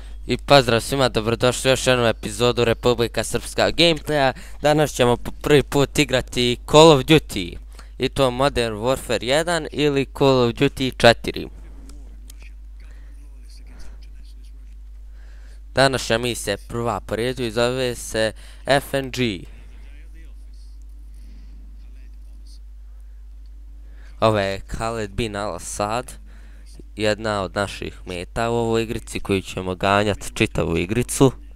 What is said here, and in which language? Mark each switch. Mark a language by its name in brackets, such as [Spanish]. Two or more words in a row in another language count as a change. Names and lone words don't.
[Serbian] I pozdrav svima, dobrodošli u još jednu epizodu Republika Srpska Gameplaya. Danas ćemo po prvi put igrati Call of Duty. I to Modern Warfare 1 ili Call of Duty 4. Današnja misija je prva po redu i zove se FNG. Ovo je Khaled bin al-Assad, jedna od naših meta u ovoj igrici koju ćemo ganjati čitavu igricu.